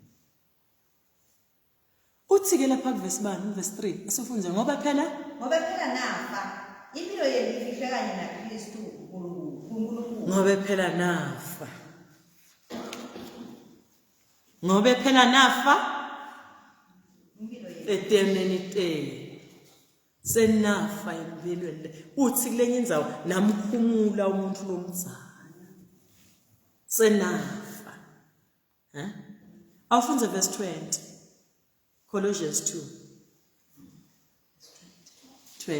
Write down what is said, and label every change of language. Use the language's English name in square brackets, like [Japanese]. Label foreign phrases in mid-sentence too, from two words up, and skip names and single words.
[Swati] Uthi-ke lapha kuverse 3 asifunze ngoba phela nafa impilo yenu ifihle kanye naKristu uNkulunkulu. Ngobe phela nafa Impilo yenu eternity senafa empilweni. Uthi kulenye indzawo namkhumula umuntu lomzana senafa. Awufunze verse 20 Colossians 2:20.